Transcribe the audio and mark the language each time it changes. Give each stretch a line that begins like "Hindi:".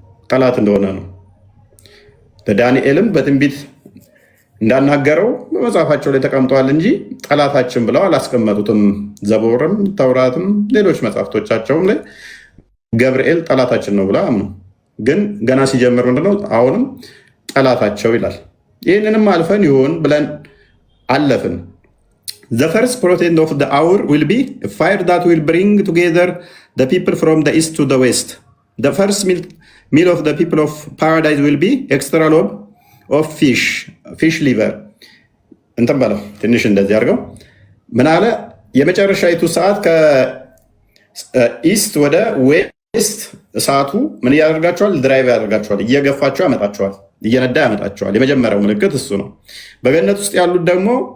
Amharic: ጠላት እንደሆነ ነው። ለዳንኤልም በትንቢት እንዳናገረው በመጽሐፋቸው ላይ ተቀምጠዋል እንጂ ጠላታችን ብለው አላስቀመጡትም። ዘቡርም ተውራትም ሌሎች መጽሐፍቶቻቸውም ላይ ገብርኤል ጠላታችን ነው ብለው አያምኑ። ግን ገና ሲጀምር ምንድነው አሁንም ጠላታቸው ይላል። ይህንንም አልፈን ይሆን ብለን አለፍን።
English: The first protein of the hour will be a fire that will bring together the people from the east to the west. The first meal of the people of paradise will be extra lobe of fish liver.
Amharic: እንትን በለው ትንሽ እንደዚህ አድርገው ምን አለ የመጨረሻይቱ ሰዓት ከኢስት ወደ ዌስት እሳቱ ምን ያደርጋቸዋል? ድራይቭ ያደርጋቸዋል፣ እየገፋቸው ያመጣቸዋል፣ እየነዳ ያመጣቸዋል። የመጀመሪያው ምልክት እሱ ነው። በገነት ውስጥ ያሉት ደግሞ